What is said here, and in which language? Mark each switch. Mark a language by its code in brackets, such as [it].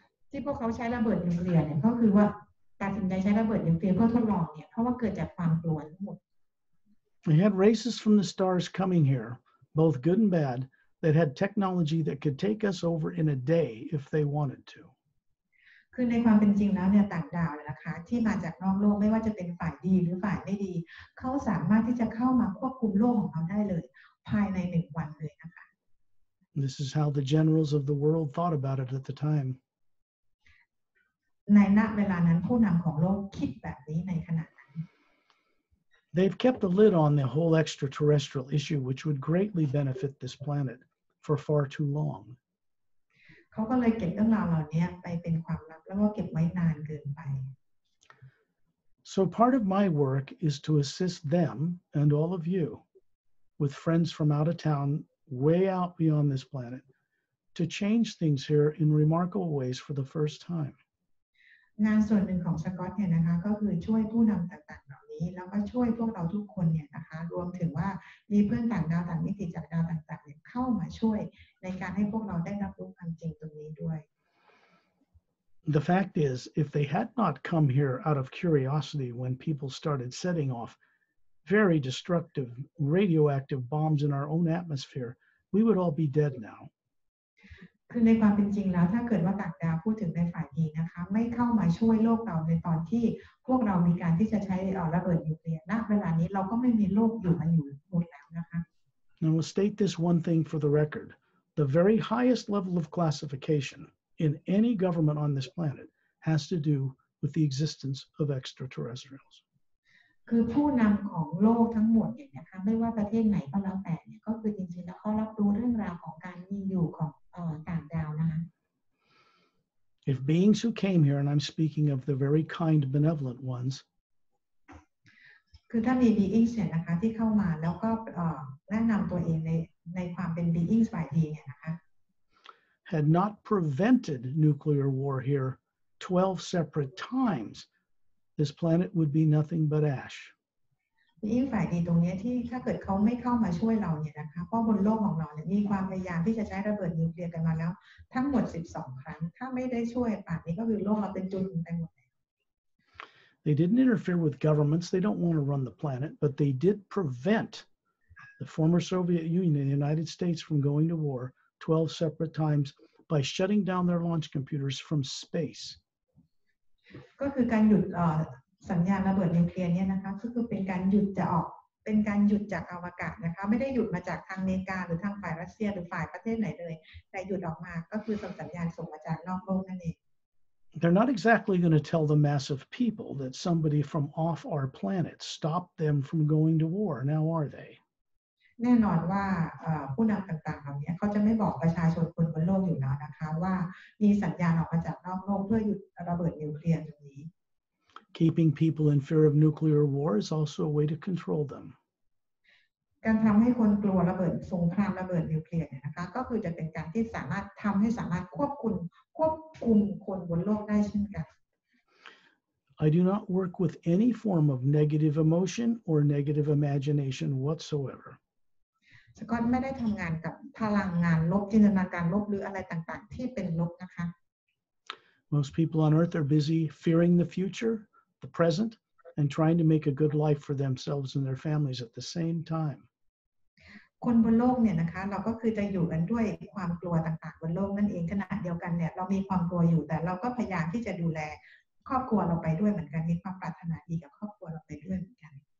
[th] ที่พวกเขาใช้ระเบิดนิวเคลียร์เนี่ยก็คือว่าตัดสินใจใช้ระเบิดนิวเคลียร์เพื่อทดลองเนี่ยเพราะว่าเกิดจากความกลัวทั้งหมด [en] They had races from the stars coming here, both good and bad, that had technology that could take us over in a day if they wanted to. [th] คือในความเป็นจริงแล้วเนี่ยต่างดาวนะคะที่มาจากนอกโลกไม่ว่าจะเป็นฝ่ายดีหรือฝ่ายไม่ดีเขาสามารถที่จะเข้ามาควบคุมโลกของเราได้เลยภายใน1 วันเลยนะคะ [en] This is how the generals of the world thought about it at the time. [th] ในณเวลานั้นผู้นำของโลกคิดแบบนี้ในขณะนั้น [en] They've kept the lid on the whole extraterrestrial issue, which would greatly benefit this planet, for far too long. [th] เขาก็เลยเก็บเรื่องราวเหล่านี้ไปเป็นความลับแล้วก็เก็บไว้นานเกินไป [en] So part of my work is to assist them and all of you with friends from out of town, way out beyond this planet, to change things here in remarkable ways for the first time. [th] งานส่วนหนึ่งของสกอตเนี่ยนะคะก็คือช่วยผู้นำต่างๆเหล่านี้แล้วก็ช่วยพวกเราทุกคนเนี่ยนะคะรวมถึงว่ามีเพื่อนต่างดาวต่างมิติจากดาวต่างๆเนี่ยเข้ามาช่วยในการให้พวกเราได้รับรู้ความจริงตรงนี้ด้วย [en] The fact is, if they had not come here out of curiosity when people started setting off very destructive radioactive bombs in our own atmosphere, we would all be dead now. [th] คือในความเป็นจริงแล้วถ้าเกิดว่าต่างดาวพูดถึงในฝ่ายดีนะคะไม่เข้ามาช่วยโลกเราในตอนที่พวกเรามีการที่จะใช้ระเบิดนิวเคลียร์ณเวลานี้เราก็ไม่มีโลกอยู่มาอยู่หมดแล้วนะคะ [en] And we'll state this one thing for the record. The very highest level of classification in any government on this planet has to do with the existence of extraterrestrials. [th] คือผู้นำของโลกทั้งหมดเนี่ยนะคะไม่ว่าประเทศไหนก็แล้วแต่เนี่ยก็คือจริงๆแล้วเขารับรู้เรื่องราวของการมีอยู่ของต่างดาวนะคะ [en] If beings who came here, and I'm speaking of the very kind, benevolent ones, [th] คือถ้ามี beings เนี่ยนะคะที่เข้ามาแล้วก็แนะนำตัวเองในความเป็น beings ฝ่ายดีเนี่ยนะคะ [en] had not prevented nuclear war here 12 separate times, this planet would be nothing but ash. [th] being ฝ่ายดีตรงนี้ที่ถ้าเกิดเขาไม่เข้ามาช่วยเราเนี่ยนะคะเพราะบนโลกของเราเนี่ยมีความพยายามที่จะใช้ระเบิดนิวเคลียร์กันมาแล้วทั้งหมด12 ครั้งถ้าไม่ได้ช่วยป่านนี้ก็คือโลกเราเป็นจุดไปหมด [en] They didn't interfere with governments. They don't want to run the planet, but they did prevent the former Soviet Union and the United States from going to war 12 separate times by shutting down their launch computers from space. [th] ก็คือการหยุดสัญญาณระเบิดนิวเคลียร์เนี่ยนะคะก็คือเป็นการหยุดจากอวกาศนะคะไม่ได้หยุดมาจากทางอเมริกาหรือทางฝ่ายรัสเซียหรือฝ่ายประเทศไหนเลยแต่หยุดออกมาก็คือส่งสัญญาณส่งมาจากนอกโลกนั่นเอง [en] They're not exactly going to tell the mass of people that somebody from off our planet stopped them from going to war, now are they? [th] แน่นอนว่าผู้นำต่างๆเหล่านี้เขาจะไม่บอกประชาชนคนบนโลกอยู่แล้วนะคะว่ามีสัญญาณออกมาจากนอกโลกเพื่อหยุดระเบิดนิวเคลียร์ตรงนี้ [en] Keeping people in fear of nuclear war is also a way to control them. [th] การทำให้คนกลัวระเบิดสงครามระเบิดนิวเคลียร์เนี่ยนะคะก็คือจะเป็นการที่สามารถควบคุมคนบนโลกได้เช่นกัน [en] I do not work with any form of negative emotion or negative imagination whatsoever. [th] สกอตไม่ได้ทำงานกับพลังงานลบจินตนาการลบหรืออะไรต่างๆที่เป็นลบนะคะ [en] Most people on earth are busy fearing the future, the present, and trying to make a good life for themselves and their families at the same time. [th] คนบนโลกเนี่ยนะคะเราก็คือจะอยู่กันด้วยความกลัวต่างๆบนโลกนั่นเองขณะเดียวกันเนี่ยเรามีความกลัวอยู่แต่เราก็พยายามที่จะดูแลครอบครัวเราไปด้วยเหมือนกันมีความปรารถนาดีกับครอบครัวเราไปด้วยเหมือนกัน